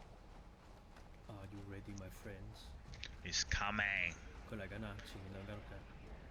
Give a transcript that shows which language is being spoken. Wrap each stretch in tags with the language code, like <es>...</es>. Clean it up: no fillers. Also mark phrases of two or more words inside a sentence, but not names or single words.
<en>個。Are you ready, my friends? It's coming。</en> <yue>佢嚟緊啊！前面2間屋仔。</yue>